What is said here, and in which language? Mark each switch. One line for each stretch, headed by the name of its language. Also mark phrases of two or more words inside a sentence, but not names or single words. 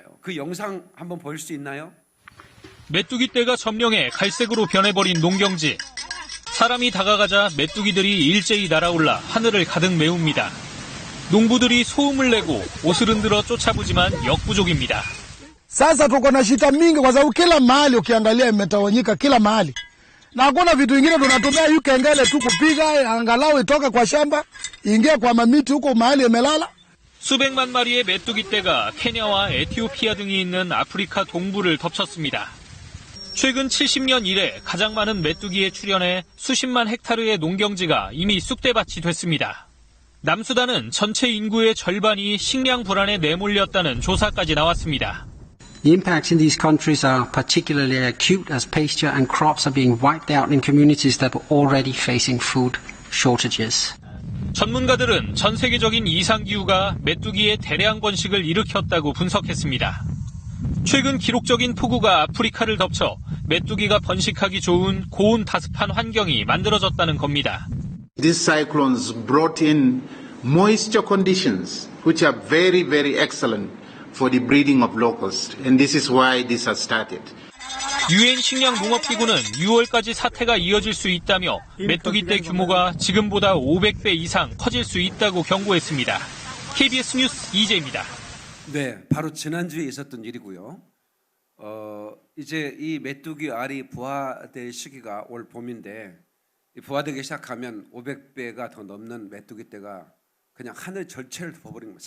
Korean: 그 영상 한번 볼 수 있나요? 메뚜기 떼가 점령해 갈색으로 변해버린 농경지. 사람이 다가가자 메뚜기들이 일제히 날아올라 하늘을 가득 메웁니다. 농부들이 소음을 내고 옷을 흔들어 쫓아보지만 역부족입니다.
Swahili: Sasa tuko na shida mingi kwa sababu kila mahali ukiangalia imetawanyika kila mahali. Na hakuna vitu vingine tunatumia hii kengele tu kupiga angalau itoke kwa shamba, ingie kwa mamiti huko mahali imelala.
Korean: 수백만 마리의 메뚜기 떼가 케냐와 에티오피아 등이 있는 아프리카 동부를 덮쳤습니다. 최근 70년 이래 가장 많은 메뚜기에 출현해 수십만 헥타르의 농경지가 이미 쑥대밭이 됐습니다. 남수단은 전체 인구의 절반이 식량 불안에 내몰렸다는 조사까지 나왔습니다.
English: The impacts in these countries are particularly acute as pasture and crops are being wiped out in communities that were already facing food shortages.
Korean: 전문가들은 전 세계적인 이상기후가 메뚜기의 대량 번식을 일으켰다고 분석했습니다. 최근 기록적인 폭우가 아프리카를 덮쳐 메뚜기가 번식하기 좋은 고온 다습한 환경이 만들어졌다는 겁니다.
English: These cyclones brought in moisture conditions which are very, very excellent for the breeding of locusts, and this is why this has started.
Korean: 유엔 식량농업기구는 6월까지 사태가 이어질 수 있다며 메뚜기 떼 규모가 지금보다 500배 이상 커질 수 있다고 경고했습니다. KBS 뉴스 이재입니다. 네, 바로 지난주에 있었던 일이고요. 이제 이 메뚜기 알이 부화될 시기가 올 봄인데 부화되기 시작하면 500배가 더 넘는 메뚜기 떼가 그냥 하늘 전체를 덮어버리는 거예요.